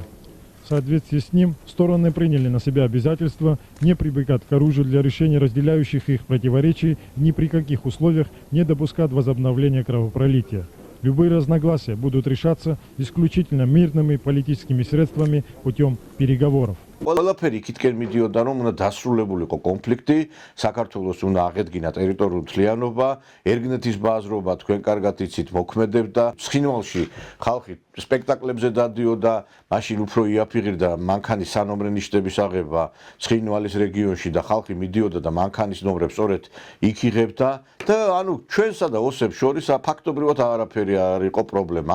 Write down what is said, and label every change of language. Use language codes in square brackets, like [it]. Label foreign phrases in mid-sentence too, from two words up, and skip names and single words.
[ru] В соответствии с ним стороны приняли на себя обязательство не прибегать к оружию для решения разделяющих их противоречий, ни при каких условиях не допускать возобновления кровопролития. Любые разногласия будут решаться исключительно мирными политическими средствами путем переговоров. [ka] ყველაფერი იქითკენ მიდიოდა, რომ უნდა დასრულებულიყო კონფლიქტი, საქართველოს უნდა აღედგინა ტერიტორიული მთლიანობა, ერგნეთის ბაზრობა თქვენ კარგად იცით მოქმედებდა. ცხინვალში ხალხი სპექტაკლებზე დადიოდა, მაშინ უფრო იაფიღირდა მანქანის სანომრე ნიშნების აღება ცხინვალის რეგიონში და ხალხი მიდიოდა და მანქანის ნომრებს სწორედ იქ იღებდა და ანუ ჩვენსა და ოსებს შორის ფაქტობრივად არაფერი არ იყო პრობლემა.